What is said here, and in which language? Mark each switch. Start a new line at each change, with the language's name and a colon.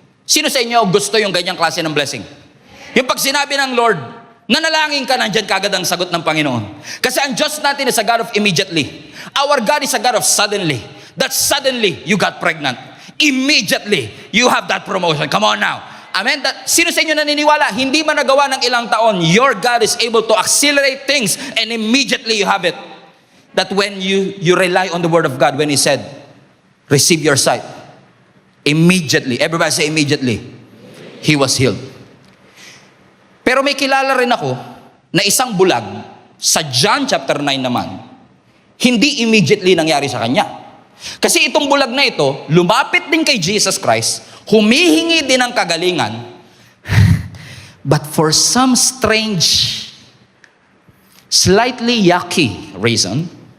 Filipino: Sino sa inyo gusto yung ganyang klase ng blessing? Yung pag sinabi ng Lord, nanalangin ka, nandyan kagad ang sagot ng Panginoon. Kasi ang Diyos natin
English: is a God of immediately. Our God is a God of suddenly. That suddenly, you got pregnant. Immediately, you have that promotion. Come on now. Amen?
Filipino: Sino sa inyo naniniwala? Hindi man nagawa ng ilang taon,
English: your God is able to accelerate things and immediately you have it. That when you rely on the Word of God, when He said, receive your sight, immediately, everybody say immediately, he was healed.
Filipino: Pero may kilala rin ako na isang bulag sa John chapter 9 naman, hindi immediately nangyari sa kanya. Kasi itong bulag na ito, lumapit din kay Jesus Christ, humihingi din ng kagalingan,
English: but for some strange, slightly yucky reason,